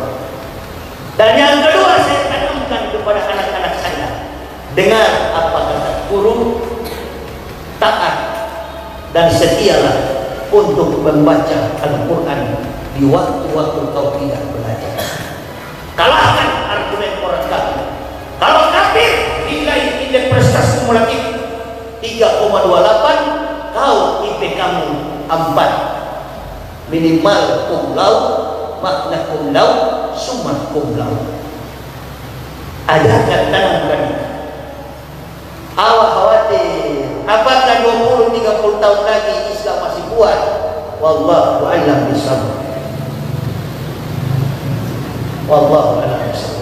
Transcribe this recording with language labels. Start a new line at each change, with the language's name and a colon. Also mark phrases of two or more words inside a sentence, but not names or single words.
Indonesian: Dan yang kedua saya tanamkan kepada anak-anak saya, dengar apa kata guru, taat dan setialah untuk membaca Al-Quran di waktu-waktu kau tidak belajar. Kalahkan argumen orang kafir. Kalau kafir nilai indeks prestasi kumulatif 3,28, kau IP kamu 4, minimal
Latin: cum laude, magna cum laude, summa cum laude.
Indonesian: Ajarkan tanamkan. Awak khawatir apakah 20-30 tahun lagi Islam masih kuat?
Arabic: والله أعلم بالصواب. والله أعلم بالصواب.